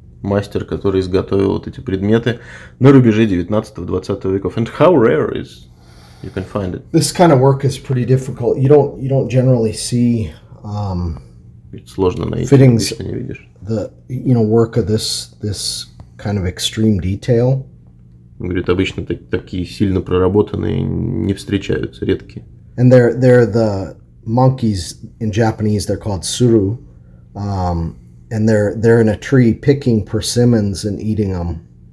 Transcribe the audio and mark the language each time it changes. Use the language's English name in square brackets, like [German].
[Russian] Мастер, который изготовил вот эти предметы на рубеже 19-20 веков. [English] And how rare is you can find it? This kind of work is pretty difficult. You don't generally see [Russian] сложно найти, [English] fittings, [Russian] не видишь. [English] The work of this kind of extreme detail. [Russian] Он говорит, обычно такие сильно проработанные не встречаются, редкие. [English] And they're the monkeys in Japanese. They're called suru, and they're in a tree picking persimmons and eating them.